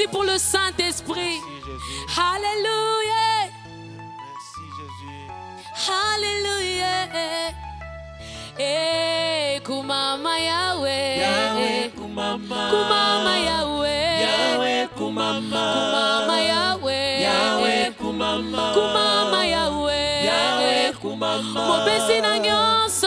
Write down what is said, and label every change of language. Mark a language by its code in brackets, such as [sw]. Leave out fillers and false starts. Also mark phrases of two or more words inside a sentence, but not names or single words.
[fr] le Saint-Esprit. Merci, Jésus. Alléluia. Merci, Jésus. Alléluia. [ln] Kumama Yahweh. Yahweh, kumama. Kumama Yahweh. Yahweh, kumama. Kumama Yahweh. Yahweh, kumama. Kumama Yahweh. Yahweh, kumama. Mopesi na nyonso.